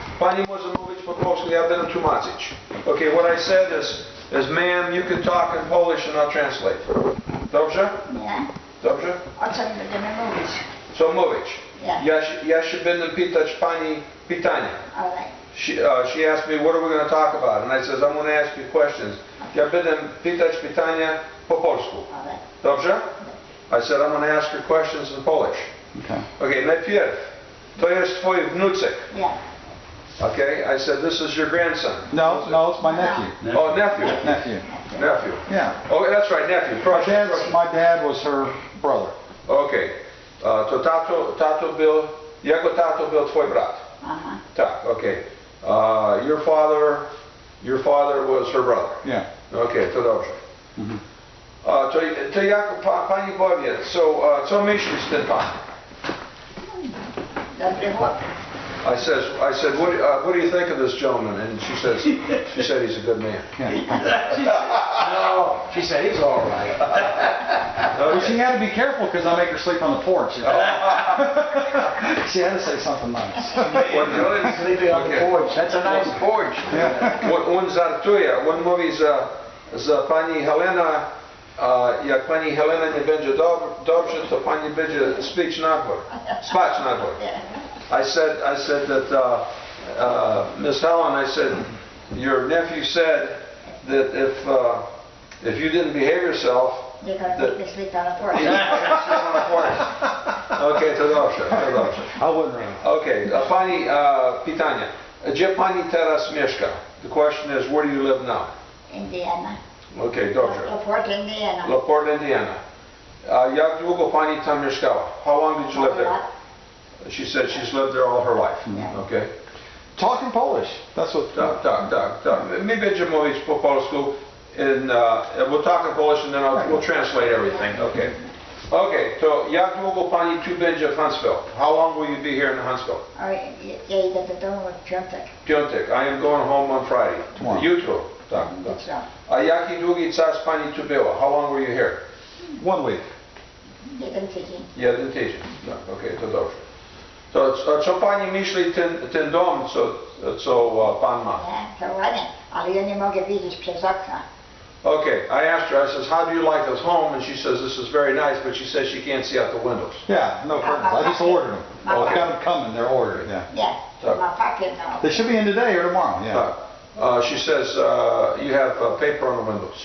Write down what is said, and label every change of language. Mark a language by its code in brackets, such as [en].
[pl] Pani może mówić po polsku, ja będę tłumaczyć. [en] Okay, what I said is ma'am, you can talk in Polish and I'll translate. [pl] Dobrze? Nie. Dobrze? O czym będziemy mówić? Co mówić? [en] Yeah. [pl] Ja się będę pytać pani pytania. [en] All right. She asked me, what are we going to talk about? And I said, I'm going to ask you questions. [pl] Ja będę pytać pytania po polsku. [en] All right. [pl] Dobrze? [en] I said, I'm going to ask her questions in Polish. [pl] Okay, najpierw, to jest twój wnuczek. [en] Yeah. Okay, I said, this is your grandson. No, it's my nephew. Oh, nephew. Nephew. Yeah. Oh, that's right, nephew. My dad was her brother. Okay. [pl] To jego tato był twój brat. Tak, okay. [en] Your father was her brother. Yeah. [pl] Okay, to dobrze. To jak pani powie, co myślisz ten pan? Dobry chłop. [en] I said, what do you think of this gentleman? And she said he's a good man. No, she said he's all right. Well, she had to be careful because I make her sleep on the porch. She had to say something nice. Well, sleeping on the porch. That's a nice porch. [pl] On żartuje, on mówi, że pani Helena, jak pani Helena nie będzie dobrze, to pani będzie spać na dwór. [en] I said that Miss Helen, I said, your nephew said that if you didn't behave yourself, You can take the sleep on the porch. [pl] Okay, to dobrze. [en] I wouldn't run. [pl] Okay, pani pytanie. Gdzie pani teraz mieszka? [en] The question is, where do you live now? Indiana. [pl] Okay, dobrze. [en] LaPorte, Indiana. LaPorte, Indiana. [pl] Jak długo pani tam mieszkała? [en] How long did you live there? She said she's lived there all her life. Okay. Talk in Polish. That's what. [pl] Tak. My będziemy mówić po polsku. [en] We'll talk in Polish and then we'll translate everything. Okay. Okay. [pl] To jak długo pani tu będzie w Huntsville? [en] How long will you be here in Huntsville? [pl] Ja idę do domu w piątek. Piątek. [en] I am going home on Friday. Tomorrow. [pl] Jutro. Tak. A jaki długi czas pani tu była? [en] How long were you here? 1 week. [pl] Jeden tydzień. Tak. Okay. To dobrze. To co pani myśli ten dom, co pan ma? Nie, to ładnie, ale ja nie mogę widzieć przez okna. [en] Okay, I asked her, I says, how do you like this home? And she says, this is very nice, but she says she can't see out the windows. Yeah, no curtains. I just ordered them. I got them coming, they're ordered, yeah. Yeah, so my pocket now. They should be in today or tomorrow, yeah. She says, you have paper on the windows.